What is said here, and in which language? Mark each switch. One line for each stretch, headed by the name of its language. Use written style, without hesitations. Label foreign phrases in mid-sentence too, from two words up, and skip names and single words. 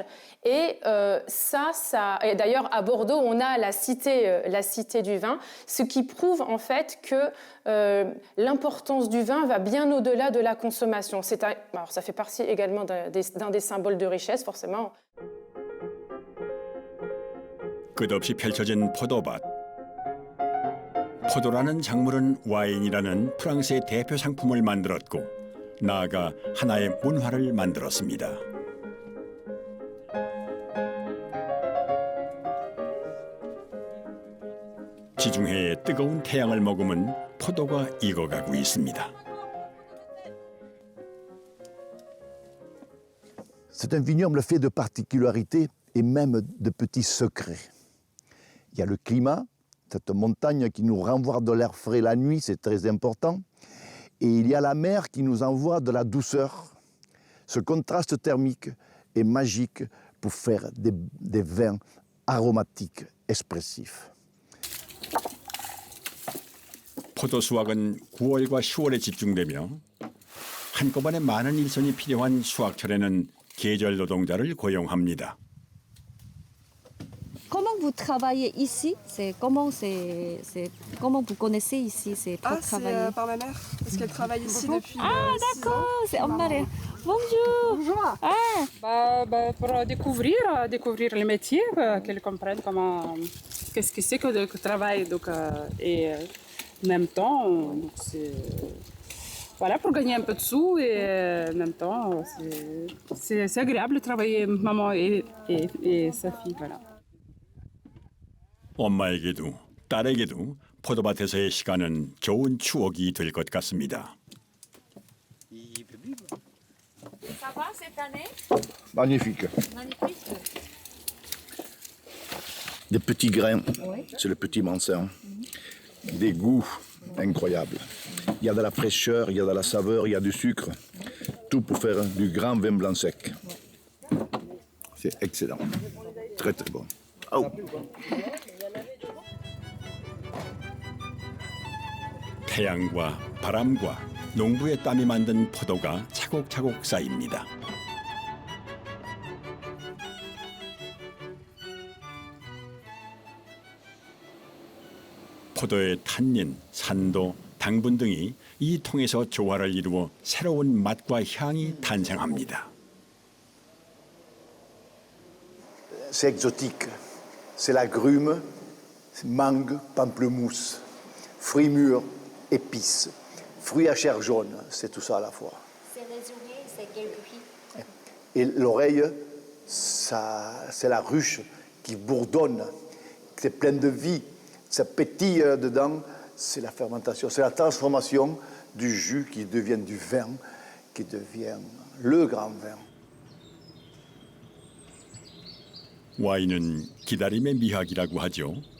French: Et et d'ailleurs, à Bordeaux, on a la cité du vin, ce qui prouve en fait que l'importance du vin va bien au-delà de la consommation. Alors, ça fait partie également d'un des symboles de richesse, forcément.
Korean: 끝없이 펼쳐진 포도밭. 포도라는 작물은 와인이라는 프랑스의 대표 상품을 만들었고 나아가 하나의 문화를 만들었습니다. 지중해의 뜨거운 태양을 머금은 포도가 익어가고 있습니다.
French: C'est un vignoble fait de particularités et même de petits secrets. Il y a le climat, cette montagne qui nous renvoie de l'air frais la nuit, c'est très important. Et il y a la mer qui nous envoie de la douceur. Ce contraste thermique est magique pour faire des vins aromatiques, expressifs.
Korean: 포도 수확은 9월과 10월에 집중되며 한꺼번에 많은 일손이 필요한 수확철에는 계절 노동자를 고용합니다.
French: Comment vous travaillez ici? Comment vous connaissez ici? C'est pour travailler. Par ma mère, parce qu'elle travaille ici depuis. Ah d'accord, c'est en mère. Bonjour. Bonjour. Pour découvrir le métier, qu'elle comprenne qu'est-ce que c'est que le travail, et en même temps, voilà, pour gagner un peu de sous et en même temps, c'est agréable de travailler maman et sa fille, voilà.
Korean: 엄마에게도 딸에게도 포도밭에서의 시간은 좋은 추억이 될 것 같습니다.
French: Ça va cette année? Magnifique. Magnifique. Des petits grains, Oui. c'est le petit mansin. Des goûts incroyables. Il y a de la fraîcheur, il y a de la saveur, il y a du sucre. Tout pour faire du grand vin blanc sec. C'est excellent. Très très bon. Oh.
Korean: 태양과 바람과 농부의 땀이 만든 포도가 차곡차곡 쌓입니다. 포도의 탄닌, 산도, 당분 등이 이 통에서 조화를 이루어 새로운 맛과 향이 탄생합니다.
French: C'est exotique. C'est l'agrume, mangue, pamplemousse, fruits mûrs, épices, fruits à chair jaune, c'est tout ça à la fois. C'est les oreilles, c'est quel bruit? Et l'oreille, c'est la ruche qui bourdonne, c'est plein de vie, ça pétille dedans, c'est la fermentation, c'est la transformation du jus qui devient du vin, qui devient le grand vin.
Korean: 와인은 기다림의 미학이라고 하죠.